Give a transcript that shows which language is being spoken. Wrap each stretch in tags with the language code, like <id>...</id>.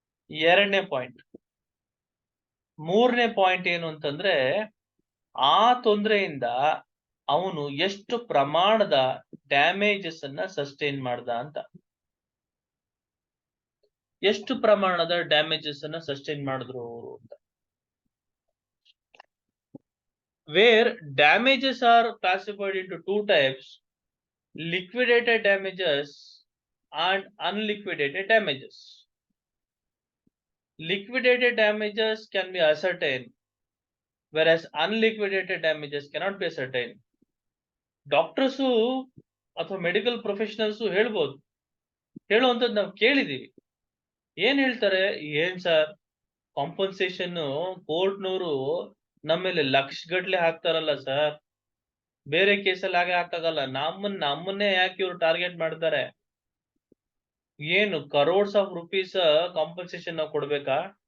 <kn>ಎರಡನೇ ಪಾಯಿಂಟ್. ಮೂರನೇ ಪಾಯಿಂಟ್ ಏನು ಅಂತಂದ್ರೆ, ಆ ತೊಂದರೆಯಿಂದ ಅವನು ಎಷ್ಟು ಪ್ರಮಾಣದ ಡ್ಯಾಮೇಜಸ್ ಅನ್ನ ಸಸ್ಟೈನ್ ಮಾಡ್ದ ಅಂತ. ಎಷ್ಟು ಪ್ರಮಾಣದ ಡ್ಯಾಮೇಜಸ್ ಅನ್ನ ಸಸ್ಟೈನ್ ಮಾಡಿದ್ರು ಅವರು ಅಂತ.</kn> <en>Where damages are classified into two types, liquidated damages and unliquidated damages. Liquidated damages can be ascertained, whereas unliquidated damages cannot be ascertained.</en> <kn>Doctors ಅಥವಾ ಮೆಡಿಕಲ್ ಪ್ರೊಫೆಷನಲ್ಸ್ ಹೇಳ್ಬೋದು, ಹೇಳುವಂಥದ್ದು ನಾವು ಕೇಳಿದೀವಿ. ಏನ್ ಹೇಳ್ತಾರೆ, ಏನ್ ಸರ್ ಕಾಂಪನ್ಸೇಷನ್ ಕೋರ್ಟ್ನವರು ನಮ್ಮೇಲೆ ಲಕ್ಷ ಗಟ್ಲೆ ಹಾಕ್ತಾರಲ್ಲ ಸರ್, ಬೇರೆ ಕೇಸಲ್ಲಿ ಹಾಗೆ ಹಾಕಾಗಲ್ಲ, ನಮ್ಮನ್ನೇ ಯಾಕೆ ಇವ್ರು ಟಾರ್ಗೆಟ್ ಮಾಡ್ತಾರೆ, ಏನು ಕರೋಡ್ಸ್ ಆಫ್ ರುಪೀಸ್ ಕಾಂಪನ್ಸೇಷನ್ ನಾವು ಕೊಡ್ಬೇಕಾ?</kn>